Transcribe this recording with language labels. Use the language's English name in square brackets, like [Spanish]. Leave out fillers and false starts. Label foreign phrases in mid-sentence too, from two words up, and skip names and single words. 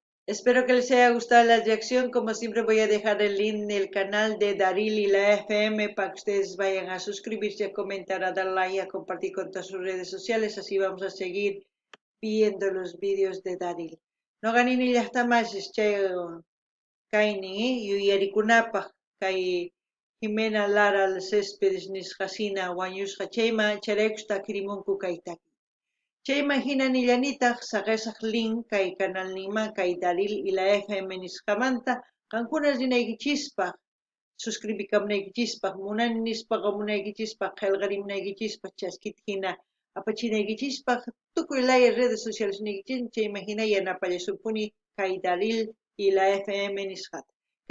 [Spanish] Espero que les haya gustado la reacción, como siempre voy a dejar el link del canal de Daril y la FM para que ustedes vayan a suscribirse, a comentar, a dar like, a compartir con todas sus redes sociales, así vamos a seguir viendo los vídeos de Daril. No ganin ni hasta más, [Quechua] Kaynin, yuyarikunapaq kay Jimena Lara Céspedes nisqasina wañusqa chayman charaykush takirimunku kaytaki. Chayman hina nillanitaq saqesaq link kay canalninman kay Daril y la FM nisqamanta qankuna rinaykichispaq, suscribikamunaykichispaq, munani nispaqa munaykichispaq, qillqarimunaykichispaq, chaskita hina apachinaykichispaq, tukuy laya [Spanish] redes sociales [Quechua] nikichis chayman hina yanapallasupuni kay Daril y la FM nisqata.